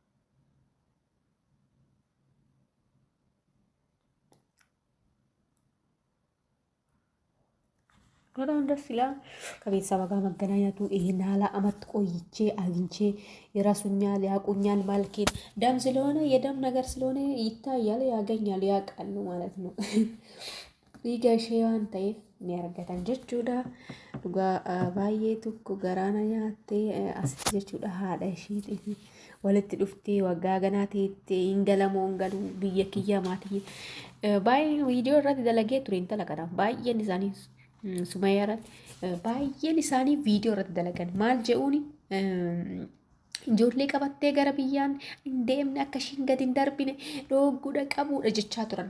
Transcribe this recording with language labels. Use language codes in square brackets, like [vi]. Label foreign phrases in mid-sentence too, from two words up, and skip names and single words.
[am] በጣም ደስ ይላል ከቤተሰቧ ጋር መገናኘቱ። ይሄን ያህል አመት ቆይቼ አግኝቼ ይረሱኛል፣ ያቁኛል። ማልኬን ደም ስለሆነ የደም ነገር ስለሆነ ይታያል፣ ያገኛል፣ ያውቃሉ ማለት ነው። ቢገሽዋን [om] ta'eef ni argatan jechuudha. Dhugaa baay'ee tokko garaana nyaattee asitti jechuudha haadha ishiitiif walitti dhuftee waggaa ganaa teettee hingalamoo hingaluu biyya kiyyaa maatii baay'ee viidiyoo irratti dalagee ture intala kana baay'een isaanii Sumayyaa irratti baay'een isaanii viidiyoo irratti dalagan maal je'uuni ijoollee qabattee gara biyyaan hin deemne akka ishiin gadi hin darbine dhoogguudha qabuudha jechaa turan.